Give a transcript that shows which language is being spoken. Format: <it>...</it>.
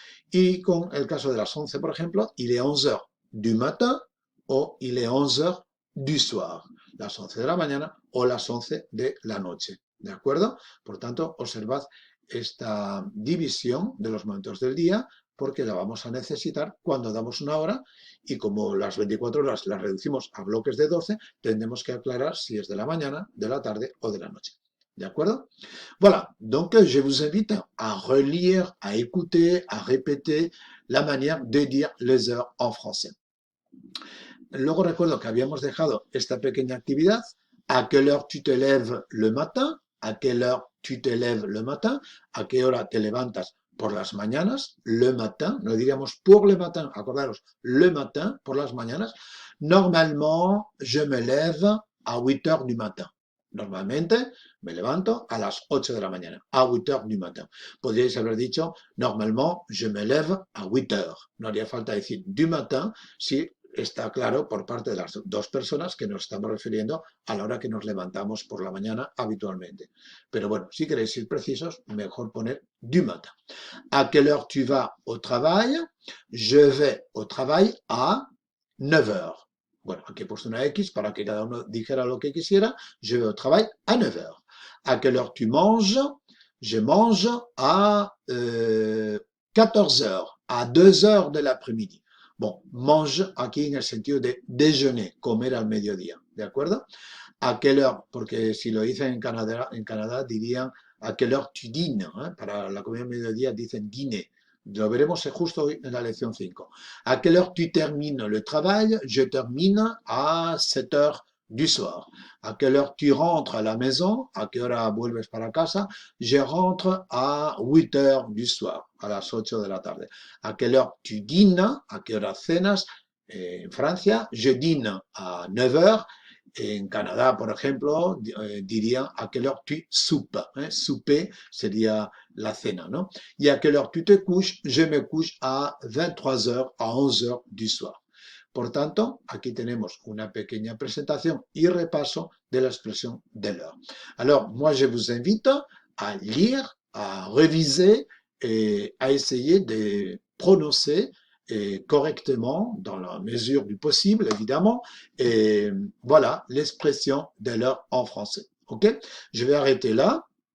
<es>Y con el caso de las 11, por ejemplo,</es> <fr>il est 11 heures du matin</fr> <es>o</es> <fr>il est 11 heures du soir,</fr> <es>las 11 de la mañana o las 11 de la noche. ¿De acuerdo? Por tanto, observad esta división de los momentos del día porque la vamos a necesitar cuando damos una hora y como las 24 horas las reducimos a bloques de 12, tendremos que aclarar si es de la mañana, de la tarde o de la noche. ¿De acuerdo?</es> <fr>Voilà, donc je vous invite à relire, à écouter, à répéter la manière de dire les heures en français.</fr> <es>Luego recuerdo que habíamos dejado esta pequeña actividad. ¿A qué hora</es> <fr>tu te lèves le matin?</fr> <es>¿A qué hora</es> <fr>tu te lèves le matin?</fr> <es>¿A qué hora te levantas por las mañanas? Le matin, no diríamos</es> <fr>pour le matin,</fr> <es>acordaros, le matin, por las mañanas. Normalement, je me lève à 8 heures du matin. Normalmente me levanto a las 8 de la mañana, a</es> <fr>8 heures du matin.</fr> <es>Podríais haber dicho,</es> <fr>normalement, je me lève à 8 heures.</fr> <es>No haría falta decir du matin si está claro por parte de las dos personas que nos estamos refiriendo a la hora que nos levantamos por la mañana habitualmente. Pero bueno, si queréis ser precisos, mejor poner</es> <fr>du matin. ¿A quelle heure tu vas au travail? Je vais au travail à 9 heures.</fr> <es>Bueno, aquí he puesto una X para que cada uno dijera lo que quisiera.</es> <fr>Je vais au travail à 9 heures. ¿A quelle heure tu manges? Je mange à 14 heures, à 2 heures de l'après-midi.</fr> <es>Bon, mange aquí en el sentido de déjeuner, comer al mediodía, ¿de acuerdo? ¿A qué hora? Porque si lo dicen en Canadá dirían ¿a qué hora</es> <fr>tu dînes?</fr> <es>¿Eh? Para la comida al mediodía dicen dîner. Lo veremos justo hoy en la lección 5. ¿A qué hora</es> <fr>tu termines le travail? Je termine à 7 heures du soir.</fr> <es>¿A qué hora</es> <fr>tu rentres à la maison?</fr> <es>¿A qué hora vuelves para casa?</es> <fr>Je rentre à 8 heures du soir,</fr> <es>a las 8 de la tarde. ¿A qué hora</es> <fr>tu dînes?</fr> <es>¿A qué hora cenas? En Francia,</es> <fr>je dîne à 9 heures.</fr> <es>En Canadá, por ejemplo, dirían a qué hora</es> <fr>tu soupes.</fr> <es>Souper sería la cena, ¿no? Y a qué hora tu te couches?</es> <fr>Je me couche à 23 heures, à 11 heures du soir.</fr> <es>Por tanto, aquí tenemos una pequeña presentación y repaso de la expresión de l'heure.</es> <fr>Alors, moi, je vous invite à lire, à réviser et à essayer de prononcer correctement, dans la mesure du possible, évidemment, et voilà l'expression de l'heure en français. Ok? Je vais arrêter là.</fr>